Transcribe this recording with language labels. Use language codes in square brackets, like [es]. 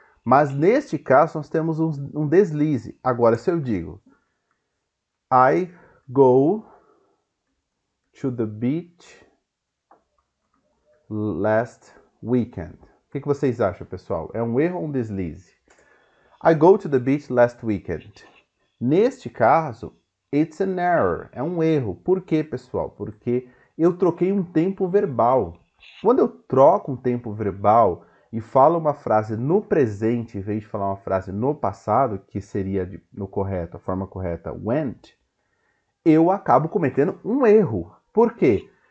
[pt] Mas neste caso nós temos um deslize. Agora, se eu digo [en] I go to the beach last weekend. [pt] O que vocês acham, pessoal? É um erro ou um deslize? [en] I go to the beach last weekend. [pt] Neste caso, [en] it's an error. [pt] É um erro. Por quê, pessoal? Porque eu troquei um tempo verbal. Quando eu troco um tempo verbal e falo uma frase no presente, em vez de falar uma frase no passado, que seria no correto, a forma correta, went, eu acabo cometendo um erro. Por quê?